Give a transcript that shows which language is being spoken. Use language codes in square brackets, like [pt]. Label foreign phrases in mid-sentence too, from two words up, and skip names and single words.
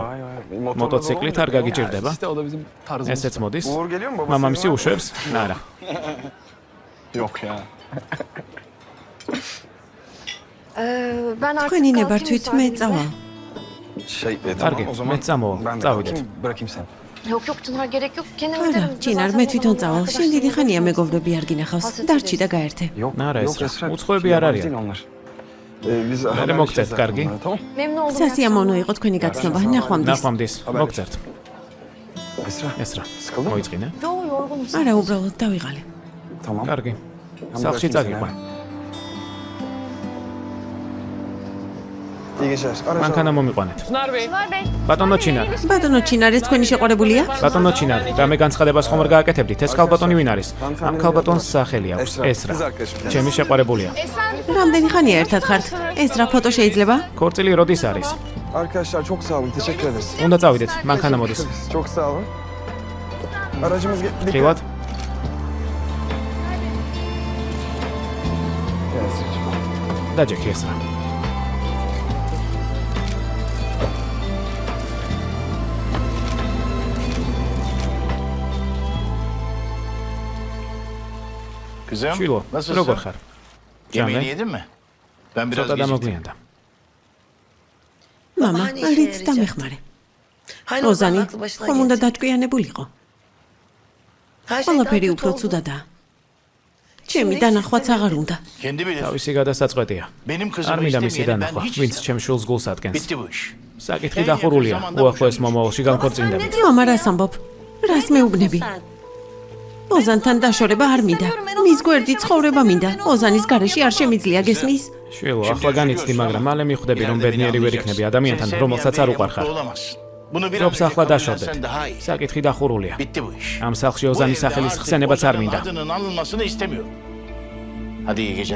[ka] მოტოციკლით არ გაგიჭირდება? ესეც მოდის? მამამისი უშვებს? არა. თქვენი ნებართვით მე წავა. კარგი, მე წამოვა. წავიდეთ. [tr] Yok Çınar gerek yok. Kendim [ka] არა, [tr] giderim. [ka] ჩინარ, მე თვითონ წავალ. შენ დიდი ხანია მეგობრები არ გინახავს. დარჩი და გაერთე. არა, ეს რა. უცხოები არ არიან. მე მოგწერთ, კარგი? [tr] Memnun oldum. [ka] სასიამოვნო იყო თქვენი გაცნობა. ნახვამდის. ნახვამდის. მოგწერთ. ეს რა. მოიწყინე? [tr] Yo yorgunum. [ka] არა, უბრალოდ დავიღალე. კარგი. სახლში წაგიყვან. მანქანა მომიყვანეთ. ბატონო ჩინარ. ბატონო ჩინარ, ეს თქვენი შეყვარებულია? ბატონო ჩინარ, რამე განცხადებას ხომ არ გააკეთებდით? ეს ქალბატონი ვინ არის? ამ ქალბატონს სახელი აქვს. ეს რა. ჩემი შეყვარებულია. რამდენი ხანია ერთად ხართ? ეს რა ფოტო შეიძლება? ქორწილი როდის არის? [tr] Arkadaşlar çok sağ olun. Teşekkür ederiz. [ka] უნდა წავიდეთ, მანქანა მოდის. [tr] Çok sağ olun. Aracımız [ka] ხილად? დაჯექი ეს რა. [tr] Kızım, [ka] შილო, [tr] nasılsın? [ka] როგორ ხარ? [tr] Yemeğini [ka] ჭამე? [tr] yedin mi? Ben biraz [ka] ცოტა [tr] geciktim. [ka] დამოგვიანდა. მამა, რით დამეხმარე? ოზანი, ხომ უნდა დაჭკვიანებულიყო? ყველაფერი უფრო ცუდადაა. ჩემი დანახვაც აღარ უნდა. [tr] Kendi bilir. [ka] თავისი გადასაწყვეტია. [tr] Benim [ka] არ [tr] kızımı [ka] მინდა მისი [tr] istemeyeni ben [ka] დანახვა, [tr] hiç [ka] ვინც [tr] istemem. [ka] ჩემ შულს გულს ადგენს. [tr] Bitti bu iş. [ka] საკითხი დახურულია. უახლოეს მომავალში განქორწინდებით. მამა, რას ამბობ? რას მეუბნები? ოზანთან დაშორება არ მინდა. მის გვერდი ცხოვრება მინდა. ოზანის გარეშე არ შემიძლია გესმის? შილო, ახლა განიცდი, მაგრამ მალე მიხვდები, რომ ბედნიერი ვერ იქნები ადამიანთან, რომელსაც არ უყვარხარ. [tr] Bunu bir [ka] ჯობს ახლა დაშორდეთ. [tr] sen daha iyi. [ka] საკითხი დახურულია. [tr] Bitti bu iş. [ka] ამ სახლში [tr] Bu [ka] ოზანის [tr] evde [ka] სახელის [tr] artık [ka] ხსენებაც არ [tr] Ozan'ın [ka] მინდა. [tr] adının anılmasını istemiyorum. Hadi iyi geceler.